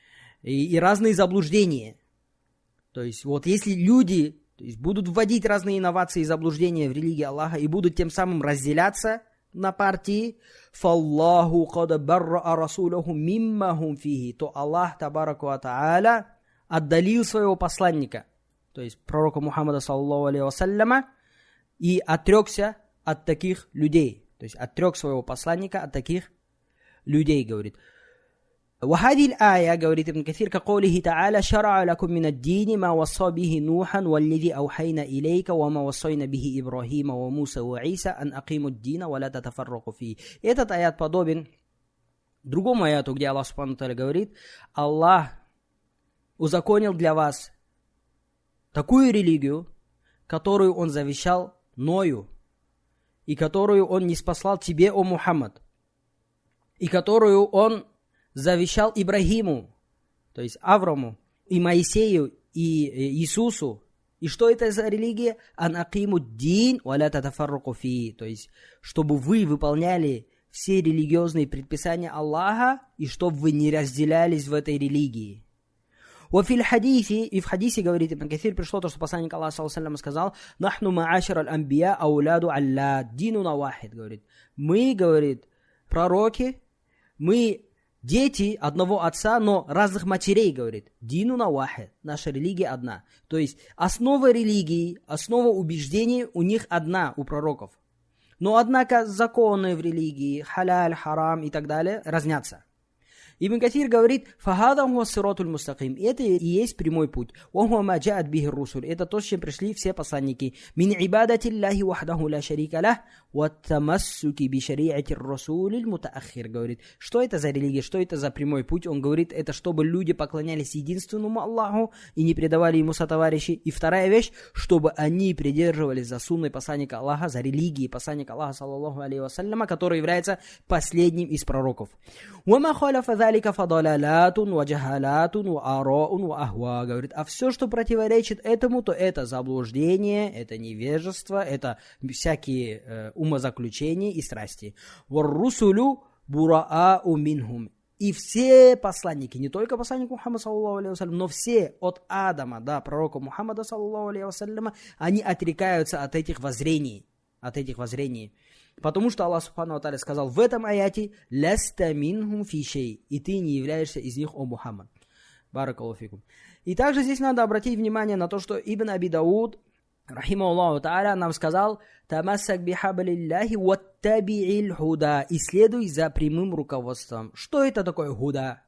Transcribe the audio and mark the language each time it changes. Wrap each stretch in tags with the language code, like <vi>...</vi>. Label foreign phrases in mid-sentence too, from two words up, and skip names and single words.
<ru>И разные заблуждения. То есть вот если люди, то есть, будут вводить разные инновации и заблуждения в религии Аллаха и будут тем самым разделяться на партии,</ru> <ar>فالله قد برأ رسوله مما هم فيه,</ar> <ru>то Аллах</ru> <ar>تبارك وتعالى</ar> <ru>отдалил своего посланника, то есть пророка Мухаммада</ru> <ar>صلى الله عليه وسلم,</ar> <ru>и отрекся от таких людей. То есть отрек своего посланника от таких людей, говорит.</ru> <ar>وهذه الآية,</ar> <ru>говорит Ибн Кафир,</ru> <ar>كقوله تعالى شرع لكم من الدين ما وصى به نوحا والذي أوحينا إليك وما وصينا به إبراهيم وموسى وعيسى أن أقيموا الدين ولا تتفرقوا فيه.</ar> <ru>Этот аят подобен другому аяту, где Аллах</ru> <ar>سبحانه وتعالى</ar> <ru>говорит: Аллах узаконил для вас такую религию, которую Он завещал Ною, и которую Он ниспослал тебе, о Мухаммад, и которую Он завещал Ибрагиму, то есть Авраму, и Моисею, и Иисусу. И что это за религия?</ru> <ar>أن أقيموا الدين ولا تتفرقوا فيه.</ar> <ru>То есть, чтобы вы выполняли все религиозные предписания Аллаха, и чтобы вы не разделялись в этой религии.</ru> <ar>وفي الحديث,</ar> <ru>и в хадисе, говорит Ибн Кафир, пришло то, что посланник Аллаха</ru> <ar>صلى الله عليه وسلم</ar> <ru>сказал:</ru> <ar>«نحن معاشر الأنبياء أولاد علات ديننا واحد».</ar> <ru>Говорит, мы, говорит, пророки, мы дети одного отца, но разных матерей, говорит.</ru> <ar>ديننا واحد,</ar> <ru>наша религия одна. То есть основа религии, основа убеждений у них одна, у пророков. Но однако законы в религии, халяль, харам и так далее, разнятся. Ибн Катир говорит:</ru> <ar>«فهذا هو الصراط المستقيم».</ar> <ru>Это и есть прямой путь.</ru> <ar>«وهو ما جاءت به الرسل».</ar> <ru>Это то, с чем пришли все посланники.</ru> <ar>«من عبادة الله وحده لا شريك له, والتمسك بشريعة الرسول المتأخر».</ar> <ru>Говорит, что это за религия, что это за прямой путь? Он говорит, это чтобы люди поклонялись единственному Аллаху и не предавали ему сотоварищей. И вторая вещь, чтобы они придерживались за сунной посланника Аллаха, за религией посланника Аллаха,</ru> <ar>صلى الله عليه وسلم,</ar> <ru>который является последним из пророков.</ru> <ar>«وما خالف فضلالات وجهالات وآراء وأهواء».</ar> <ru>Говорит, а все, что противоречит этому, то это заблуждение, это невежество, это всякие умозаключения и страсти.</ru> <ar>«والرسل برآء منهم».</ar> <ru>И все посланники, не только посланник Мухаммад,</ru> <ar>صلى الله عليه وسلم,</ar> <ru>но все от Адама до пророка Мухаммада,</ru> <ar>صلى الله عليه وسلم,</ar> <ru>они отрекаются от этих воззрений. Потому что Аллах</ru> <ar>سبحانه وتعالى</ar> <ru>сказал в этом аяте:</ru> <ar>«لست منهم في شيء»,</ar> <ru>и ты не являешься из них, о Мухаммад.</ru> <ar>بارك الله فيكم.</ar> <ru>И также здесь надо обратить внимание на то, что Ибн Аби Дауд,</ru> <ar>رحمه الله تعالى,</ar> <ru>нам сказал:</ru> <ar>«تمسك بحبل الله واتبع الهدى»,</ar> <ru>и следуй за прямым руководством. Что это такое худа?</ru>